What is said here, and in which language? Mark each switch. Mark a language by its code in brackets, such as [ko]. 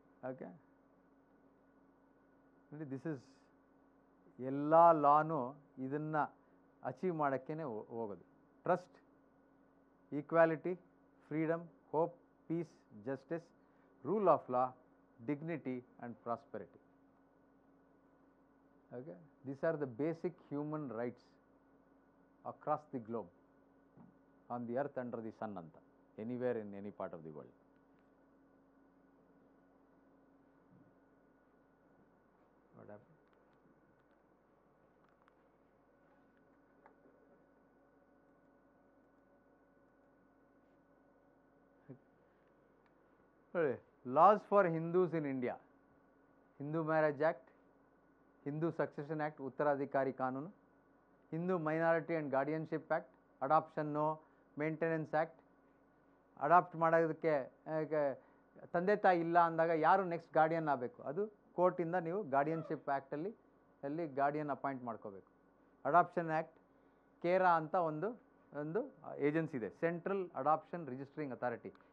[kn] Okay, ನೋಡಿ [en] this is [kn] ಎಲ್ಲ lawn ಇದನ್ನು ಅಚೀವ್ ಮಾಡೋಕ್ಕೇ ಹೋಗೋದು. [en] Trust, equality, freedom, hope, peace, justice, rule of law, dignity and prosperity. Okay, these are the basic human rights across the globe, on the earth, under the sun [kn] anta, [en] anywhere in any part of the world. What happened? Laws for Hindus in India: Hindu Marriage Act, Hindu Succession Act, Uttaradhikari Kanunu, Hindu Minority and Guardianship Act, Adoption No, Maintenance Act. [kn] Adapt ಮಾಡೋದಕ್ಕೆ ತಂದೆ ತಾಯಿ ಇಲ್ಲ ಅಂದಾಗ ಯಾರು next guardian ಆಗಬೇಕು, ಅದು ಕೋರ್ಟಿಂದ ನೀವು guardianship ಆ್ಯಕ್ಟಲ್ಲಿ guardian appoint ಮಾಡ್ಕೋಬೇಕು. ಅಡಾಪ್ಷನ್ ಆ್ಯಕ್ಟ್, ಕೇರಾ ಅಂತ ಒಂದು ಒಂದು ಏಜೆನ್ಸಿ ಇದೆ, ಸೆಂಟ್ರಲ್ ಅಡಾಪ್ಷನ್ ರಿಜಿಸ್ಟ್ರಿಂಗ್ ಅಥಾರಿಟಿ.